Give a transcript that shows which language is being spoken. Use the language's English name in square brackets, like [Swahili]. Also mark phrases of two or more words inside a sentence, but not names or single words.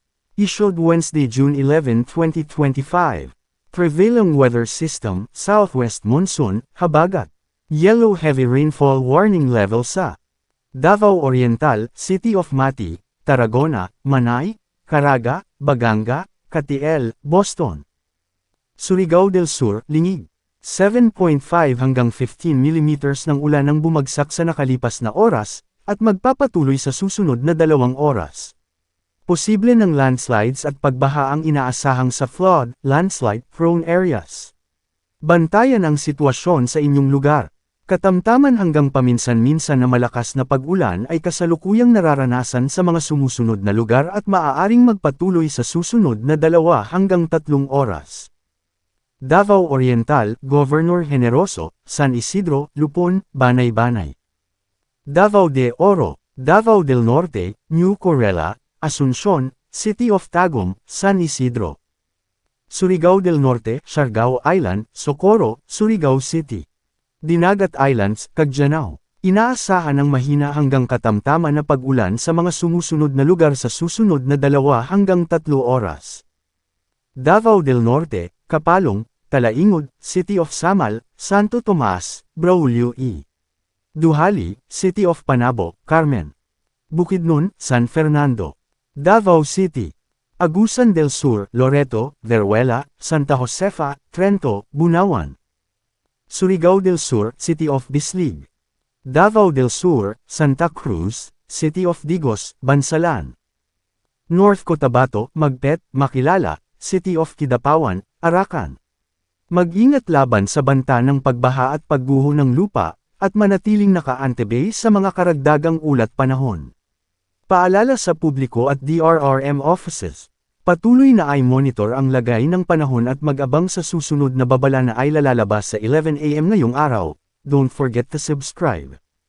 [English] Issued Wednesday, June 11, 2025. Prevailing weather system, Southwest Monsoon, habagat. Yellow Heavy Rainfall Warning level [Filipino] sa Davao Oriental, City of Mati, Tarragona, Manay, Caraga, Baganga, Katiel, Boston. Surigao del Sur, Lingig. 7.5 hanggang 15 mm ng ulan ang bumagsak sa nakalipas na oras, at magpapatuloy sa susunod na 2 oras. Posible ng landslides at pagbaha ang inaasahang sa flood, [English] landslide-prone areas. [Filipino] Bantayan ang sitwasyon sa inyong lugar. Katamtaman hanggang paminsan-minsan na malakas na pag-ulan ay kasalukuyang nararanasan sa mga sumusunod na lugar at maaaring magpatuloy sa susunod na 2 hanggang 3 oras. Davao Oriental, Governor Generoso, San Isidro, Lupon, Banay-Banay. Davao de Oro, Davao del Norte, New Corella, Asuncion, City of Tagum, San Isidro. Surigao del Norte, Siargao Island, Socorro, Surigao City. Dinagat Islands, Cagdianao. Inaasahan ng mahina hanggang katamtaman na pag-ulan sa mga sumusunod na lugar sa susunod na 2 hanggang 3 oras. Davao del Norte, Kapalong, Talaingod, City of Samal, Santo Tomas, Braulio E. Duhali, City of Panabo, Carmen. Bukidnon, San Fernando. Davao City. Agusan del Sur, Loreto, Veruela, Santa Josefa, Trento, Bunawan. Surigao del Sur, City of Bislig. Davao del Sur, Santa Cruz, City of Digos, Bansalan. North Cotabato, Magpet, Makilala, City of Kidapawan, Arakan. Mag-ingat laban sa banta ng pagbaha at pagguho ng lupa, at manatiling naka-antebay sa mga karagdagang ulat panahon. Paalala sa publiko at [English] DRRM offices. [Filipino] Patuloy na i-monitor ang lagay ng panahon at mag-abang sa susunod na babala na ay lalabas sa 11 AM ngayong araw. [English] Don't forget to subscribe.